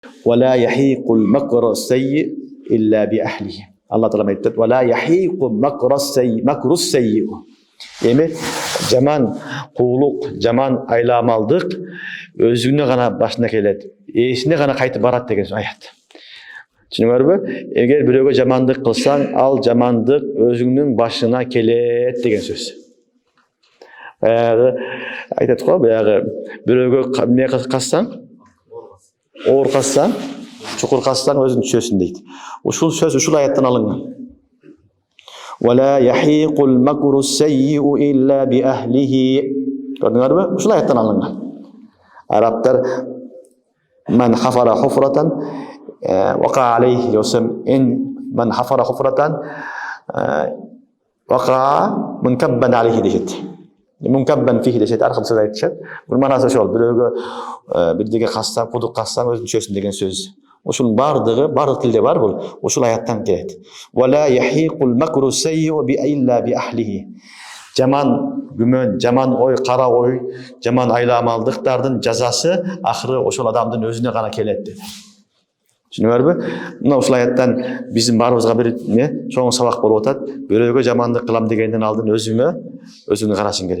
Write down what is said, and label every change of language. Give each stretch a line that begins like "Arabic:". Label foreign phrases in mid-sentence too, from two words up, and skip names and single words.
Arabic: وَلَا يَحِيقُ الْمَكْرُ السَّيِّئُ إِلَّا بِأَهْلِهِ.
Uzbek: Allah Teala aytadi:
Arabic: "وَلَا يَحِيقُ الْمَكْرُ السَّيِّئُ."
Kyrgyz: Эми жаман куулук, жаман айламалдык өзүнө гана башына келет, ээсине гана кайтып барат деген аят. Түшүнүңөрбү? Эгер бирөөгө жамандык кылсаң, ал жамандык өзүңнүн башына келет деген сөз. Баягы айтат го, баягы бирөөгө эмне кылсаң, оор кылсаң, чукур кылсаң өзүң түшөсүң дейт. Ушул сөз ушул аяттан алынган.
Arabic: وَلَا يَحِيقُ الْمَكْرُ السَّيِّئُ إِلَّا بِأَهْلِهِ.
Kyrgyz: Көрдүңөрбү? Ушул аяттан алынган.
Arabic: Арабтар "من حفر حفرة وقع عليه" десем, "من حفر حفرة وقع منكبا عليه" дешет. منكبا فيه
Kyrgyz: дешет, аркы сөз айтышат. Бул манасы ошол, бирөөгө бирдеге кассаң, кудук кассаң өзүң түшөсүң деген сөз. Ушунун бардык тилде бар бул. Ушул аяттан келет.
Arabic: وَلَا يَحِيقُ الْمَكْرُ السَّيِّئُ إِلَّا بِأَهْلِهِ.
Kyrgyz: Жаман күмөн, жаман ой, кара ой, жаман айламалдыктардын жазасы акыры ошол адамдын өзүнө гана келет деди. Түшүнүңөрбү? Мына ушул аяттан биздин баарыбызга бир чоң сабак болуп атат. Бирөөгө жамандык кылам дегенден алдын өзүңө карашың керек.